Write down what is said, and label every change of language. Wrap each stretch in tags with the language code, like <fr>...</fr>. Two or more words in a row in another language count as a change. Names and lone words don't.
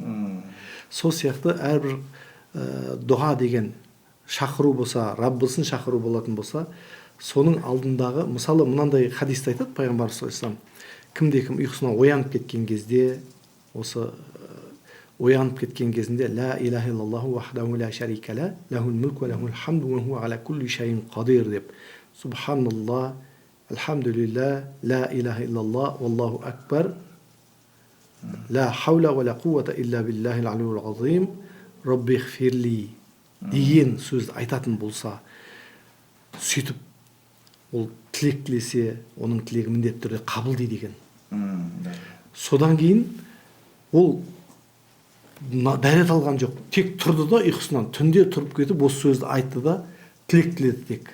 <kk>Сол сияқты әрбір дұға деген шақыру болса, Раббысын шақыру болатын болса, соның алдындағы, мысалы мынандай хадисте айтады пайғамбар</kk> <ar>صلى الله عليه وسلم,</ar> <kk>кімде-кім ұйқысынан оянып кеткен кезде, осы оянып кеткен кезінде</kk> <ar>لا إله إلا الله وحده لا شريك له له الملك وله الحمد وهو على كل شيء قدير</ar> <kk>деп,</kk> <ar>سبحان الله، الحمد لله، لا إله إلا الله، والله أكبر, لا حول ولا قوة إلا بالله العلي العظيم، رب اغفر لي</ar> <kk>деген сөзді айтатын болса, сөйтіп ол тілек тілесе, оның тілегі міндетті түрде қабыл дейді екен. Содан кейін ол дәрет алған жоқ, тек тұрды да ұйқысынан, түнде тұрып кетіп осы сөзді айтты да тілек тіледі тек.</kk>